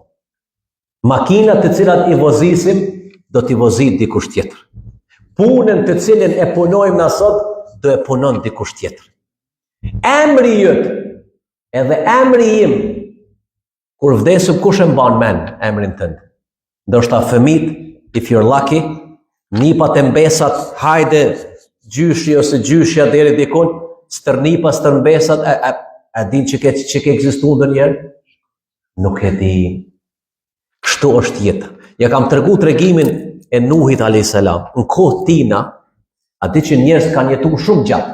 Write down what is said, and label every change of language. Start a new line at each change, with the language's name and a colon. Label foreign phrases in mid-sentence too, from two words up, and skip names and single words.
Albanian: Makinat të cilat I vozisim, do t'i vozit dikush tjetër. Punën të cilën e punojmë na sot, do e punon dikush tjetër. Emri jëtë, edhe emri im, kur vdesim kush e mban men emrin tënd? Ndoshta fëmit,
English: if you're lucky,
Albanian: nipat e mbesat, hajde gjyshi ose gjyshja deri dikun, stërnipa, stërmbesat, a din që ke ekzistu ndonjëherë? Nuk e di. Kështu është jeta. Ja kam tregu tregimin e Nuhit a.s. Në kohë tina, a di që njerëz kanë jetu shumë gjatë.